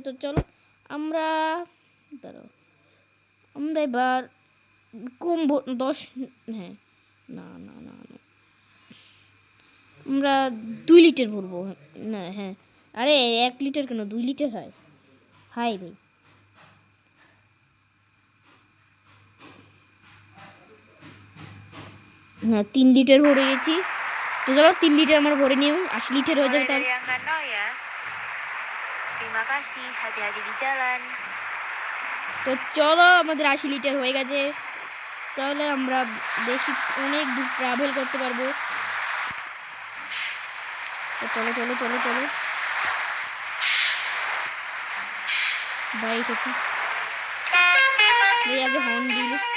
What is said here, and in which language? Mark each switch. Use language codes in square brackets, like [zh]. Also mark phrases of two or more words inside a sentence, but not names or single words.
[bn] তো চলো আমরা দাঁড়াও, আমরা এবার কম 10, হ্যাঁ না না না না আমরা 2 লিটার ভরবো না। হ্যাঁ আরে 1 লিটার কেন 2 লিটার হয়। হাই ভাই হ্যাঁ 3 লিটার ভরে গেছি। তো চলো 3 লিটার আমার ভরে নিয়ে 80 লিটার হয়ে যাবে [id] Mulai [bn] তার। [id] dari angka 0 ya. Terima kasih, hati-hati di jalan. [bn] তো চলো আমাদের 80 লিটার হয়ে গেছে। তাহলে আমরা বেশি অনেক দূর ট্রাভেল করতে পারবো। তো চলো চলো চলো চলো ভাই এটা তো এই আগে হর্ন দিল।